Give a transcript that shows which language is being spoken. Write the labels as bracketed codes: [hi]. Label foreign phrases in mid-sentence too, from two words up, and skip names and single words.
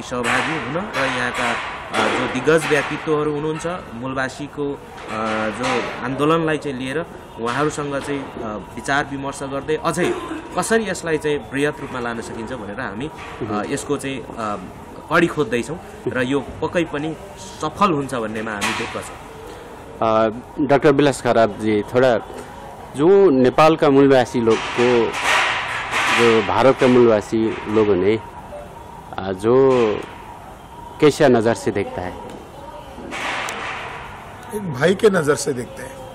[ne] सहभागी हुन र यहाँका जो दिग्गज व्यक्तित्वहरू हुनुहुन्छ मूलवासीको जो आन्दोलनलाई चाहिँ लिएर उहाँहरूसँग चाहिँ विचार विमर्श गर्दै अझै कसरी यसलाई चाहिँ बृहत रूपमा लान सकिन्छ भनेर हामी यसको चाहिँ कडी खोज्दैछौँ र यो पक्कै पनि सफल हुन्छ भन्नेमा हामी ढुक्क छौँ। [hi] डाक्टर विलास खरात जी, थोड़ा जो नेपाल का मूलवासी लोग को जो भारत का मूलवासी लोगों ने जो कैसा नज़र से देखता है? एक भाई के नज़र से देखते हैं।